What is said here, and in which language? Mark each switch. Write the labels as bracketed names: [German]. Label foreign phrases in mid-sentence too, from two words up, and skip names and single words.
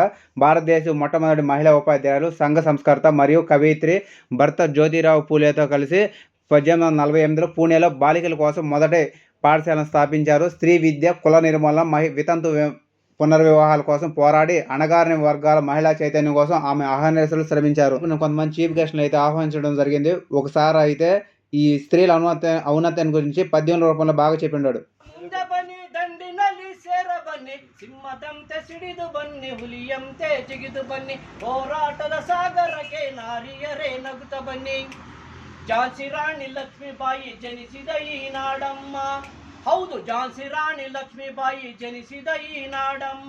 [Telugu] భారతదేశ మొట్టమొదటి మహిళా ఉపాధ్యాయులు, సంఘ సంస్కర్త మరియు కవయిత్రి భర్త జ్యోతిరావు పూలేతో కలిసి 1848లో పూణేలో బాలికల కోసం మొదటి పాఠశాలను స్థాపించారు. స్త్రీ విద్య, కుల నిర్మూలన, వితంతు పునర్వివాహాల కోసం పోరాడి అణగారిన వర్గాల మహిళా చైతన్యం కోసం ఆమె అహర్నిశలు శ్రమించారు. కొంతమంది చీఫ్ గెస్ట్లను అయితే ఆహ్వానించడం జరిగింది. ఒకసారి అయితే ఈ స్త్రీల ఔన్నత్యాన్ని గురించి పద్యం రూపంలో బాగా చెప్పిండాడు. [Kannada] ಸಿಂಹದಂತೆ ಸಿಡಿದು ಬನ್ನಿ, ಹುಲಿಯಂತೆ ಜಿಗಿದು ಬನ್ನಿ, ಹೋರಾಟದ ಸಾಗರಕ್ಕೆ ನಾರಿಯರೇ ನಗುತ್ತ ಬನ್ನಿ. ಝಾನ್ಸಿ ರಾಣಿ ಲಕ್ಷ್ಮೀಬಾಯಿ ಜನಿಸಿದ ಈ ನಾಡಮ್ಮ, ಹೌದು ಝಾನ್ಸಿ ರಾಣಿ ಲಕ್ಷ್ಮೀಬಾಯಿ ಜನಿಸಿದ ಈ ನಾಡಮ್ಮ.